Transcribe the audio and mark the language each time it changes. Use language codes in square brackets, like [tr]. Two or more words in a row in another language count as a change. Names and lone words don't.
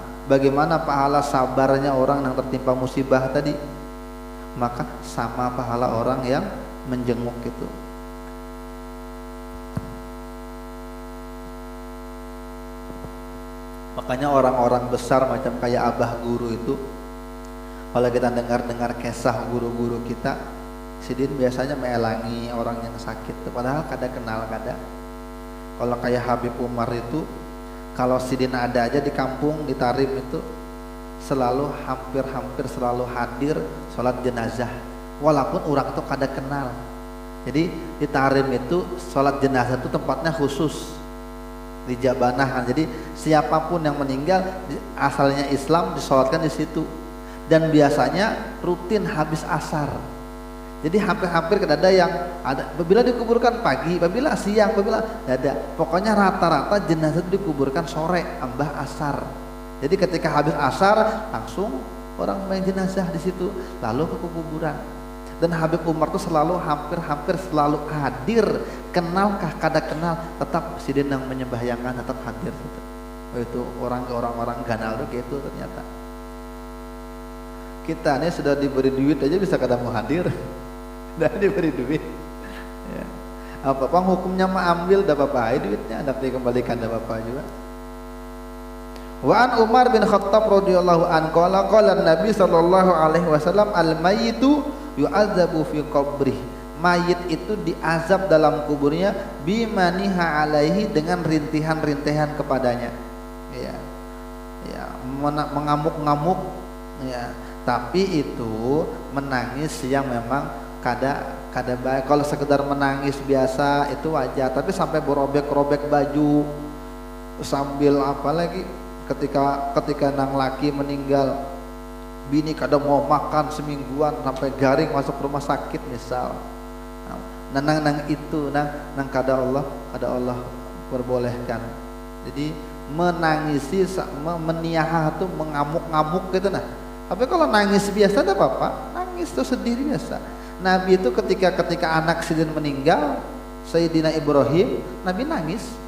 [bjn] Bagaimana pahala sabarnya orang yang tertimpa musibah tadi, maka sama pahala orang yang menjenguk itu. Makanya orang-orang besar macam kayak abah guru itu, kalau kita dengar kisah guru-guru kita, sidin biasanya melangi orang yang sakit, padahal kada kenal kada. Kalau kayak Habib Umar itu, kalau sidin ada aja di kampung di Tarim itu, selalu hampir selalu hadir sholat jenazah walaupun orang itu kada kenal. Jadi di Tahrim itu sholat jenazah itu tempatnya khusus di Jabanah. Jadi siapapun yang meninggal asalnya Islam disolatkan di situ, dan biasanya rutin habis asar. Jadi hampir ada yang ada bila dikuburkan pagi, bila siang, bila ada. Pokoknya rata-rata jenazah itu dikuburkan sore ambah asar. Jadi ketika habis asar langsung orang main jenazah di situ lalu ke kuburan. Dan Habib Umar itu selalu hampir selalu hadir, kenalkah kada kenal tetap presiden yang menyembahyangkan tetap hadir gitu. Itu orang-orang ganal tuh gitu ternyata. Kita ini sudah diberi duit aja bisa kada mau hadir. Sudah diberi duit. Ya. Apa hukumnya mah ambil dah apa duitnya, hendak dikembalikan dah apa juga. [ar] وعن عمر بن الخطاب رضي الله عنه قال النبي صلى الله عليه وسلم الميت يعذب في قبره. [bjn] Mayit itu diazab dalam kuburnya [ar] بما نيح عليه, [bjn] dengan rintihan-rintihan kepadanya. Ya. Ya, mengamuk-ngamuk ya. Tapi itu menangis yang memang kada baik. Kalau sekedar menangis biasa itu wajar, tapi sampai berobek-robek baju sambil apa lagi ketika nang laki meninggal, bini kada mau makan semingguan sampai garing masuk rumah sakit misal. Nang itu nang kada Allah perbolehkan. Jadi menangisi meniaha itu mengamuk-ngamuk gitu nah. Tapi kalau nangis biasa tidak apa-apa, nangis itu sedih biasa. Nabi itu ketika anak Sidin meninggal, Sayyidina Ibrahim, Nabi nangis.